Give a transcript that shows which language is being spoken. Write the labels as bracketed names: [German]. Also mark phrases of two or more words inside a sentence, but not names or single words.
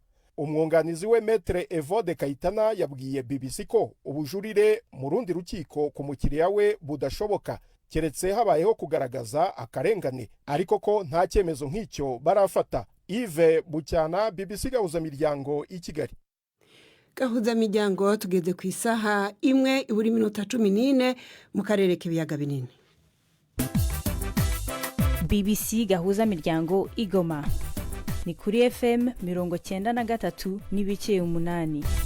[Kinyarwanda] Umwunganizi we Maître Evode Kayitana yabwiye BBC ko ubujurire mu rundi rukiko ku mukiriya we budashoboka keretse habayeho kugaragaza akarengane, ariko ko nta cyemezo nk'icyo barafata. Yves Bucyana, BBC Gahuzamiryango i Kigali. Gahuzamiryango tugeze ku isaha 1:14 mu karere k'ibiyaga binini. BBC Gahuzamiryango Igoma ni kuri FM 93 n'ibice 8.